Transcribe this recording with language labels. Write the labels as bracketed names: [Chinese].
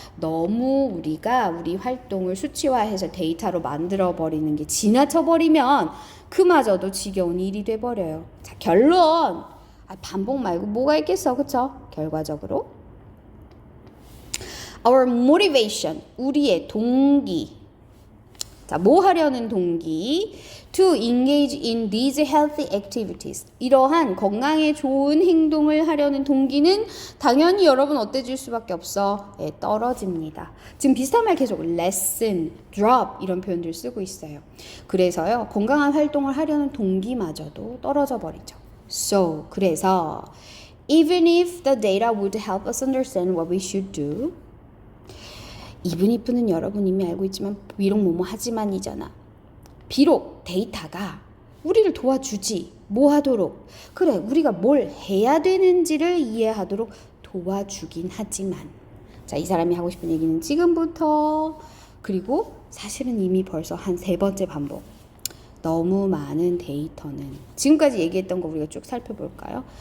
[Korean] 너무 우리가 우리 활동을 수치화해서 데이터로 만들어버리는 게 지나쳐버리면 그마저도 지겨운 일이 돼버려요. 자, 결론! 반복 말고 뭐가 있겠어, 그쵸? 결과적으로 [English] our motivation, [Korean] 우리의 동기. 자, 뭐 하려는 동기? [English] To engage in these healthy activities. [Korean] 이러한 건강에 좋은 행동을 하려는 동기는 당연히 여러분 어때질 수밖에 없어? 네, 떨어집니다. 지금 비슷한 말 계속 lessen, drop 이런 표현들 쓰고 있어요. 그래서요, 건강한 활동을 하려는 동기마저도 떨어져 버리죠. [English] So, 그래서 even if the data would help us understand what we should do, even if는 [Korean] 여러분 이미 알고 있지만 비록 뭐뭐 하지만이잖아. 비록 데이터가 우리를 도와주지 뭐 하도록 그래 우리가 뭘 해야 되는지를 이해하도록 도와주긴 하지만 자, 이 사람이 하고 싶은 얘기는 지금부터 그리고 사실은 이미 벌써 한 3번째 반복 너무 많은 데이터는 지금까지 얘기했던 거 우리가 쭉 살펴볼까요?